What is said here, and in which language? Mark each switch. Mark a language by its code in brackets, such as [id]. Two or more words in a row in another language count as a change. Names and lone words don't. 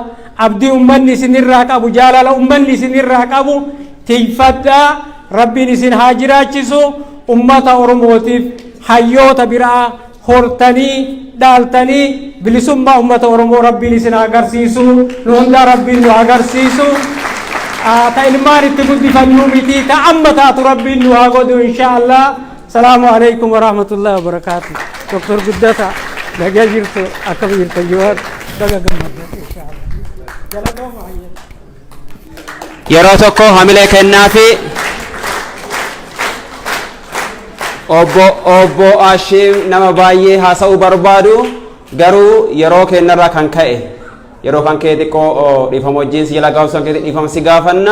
[om] Abdii ummanni isinirraa qabu jaalala ummanni isinirraa qabu tiifadhaa rabbiin isin haa jiraachisu ummata Oromootiif hayyoota biraa hortanii dhaaltanii bilisummaa ummata Oromoo rabbiin isin agarsiisu nu hundaa rabbiin nu agarsiisu. Ta ilmaan itti guddifannuu miti ta amma taatu rabbiin nu haa godhu inshaallah. [ar] السلام عليكم ورحمة الله وبركاته. [om] Dr. Guddata nagaa jirtu akkam jirtu jiwaat daga gammadu inshaallah. Yeroo tokko hamilee kennaafi obbo Ashim nama baay'ee haasa'uu barbaadu garuu yeroo kennarraa kan ka'e yeroo kan ka'e xiqqoo dhiifama wajjin si jala gaafsan ka'e dhiifama si gaafanna.